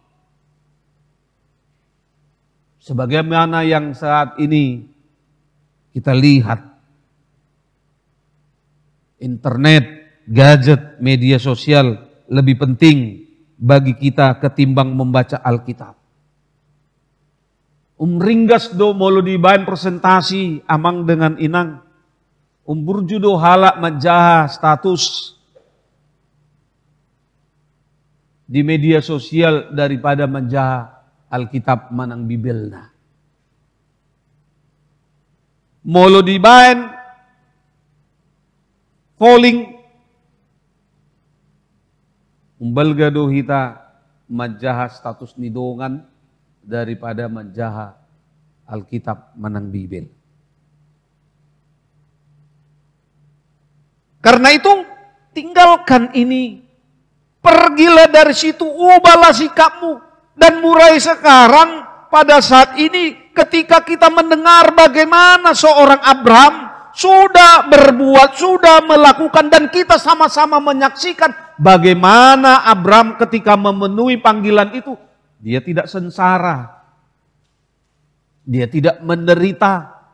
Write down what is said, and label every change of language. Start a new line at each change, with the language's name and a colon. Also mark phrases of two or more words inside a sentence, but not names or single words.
Indonesian: Sebagaimana yang saat ini kita lihat, internet, gadget, media sosial lebih penting bagi kita ketimbang membaca Alkitab.
Batak Toba: Ringgas do molo dibain presentasi amang dengan inang. Burju do halak majaha status di
Indonesian: media sosial
Batak Toba: daripada majaha Alkitab manang Bibelna. Molo dibain falling umbalga do hita majaha status nidongan daripada majaha Alkitab manang Bibel.
Indonesian: Karena itu tinggalkan ini. Pergilah dari situ, ubahlah sikapmu. Dan mulai sekarang pada saat ini ketika kita mendengar bagaimana seorang Abraham sudah berbuat, sudah melakukan, dan kita sama-sama menyaksikan bagaimana Abraham ketika memenuhi panggilan itu, dia tidak sengsara, dia tidak menderita.